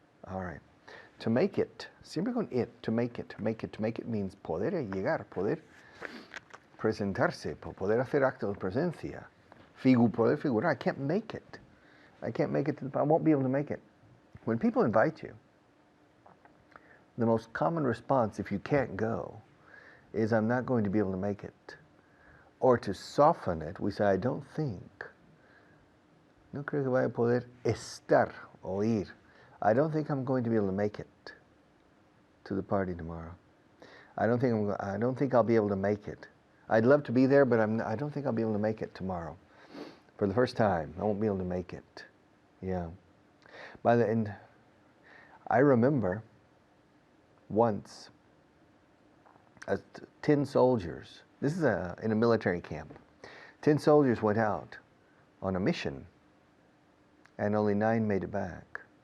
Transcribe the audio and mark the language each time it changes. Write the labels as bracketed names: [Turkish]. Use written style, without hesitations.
[English] All right. To make it, [Spanish] siempre con [English] it, to make it means [Spanish] poder llegar, poder presentarse, poder hacer acto de presencia, poder figurar. [English] I can't make it. I can't make it, I won't be able to make it. When people invite you, the most common response, if you can't go, is I'm not going to be able to make it. Or to soften it, we say, I don't think. [Spanish] No creo que vaya a poder estar o ir. [English] I don't think I'm going to be able to make it to the party tomorrow. I don't think I'll be able to make it. I'd love to be there, but I don't think I'll be able to make it tomorrow. For the first time, I won't be able to make it. Yeah. By the end, I remember once, 10 soldiers, this is in a military camp, 10 soldiers went out on a mission, and only 9 made it back.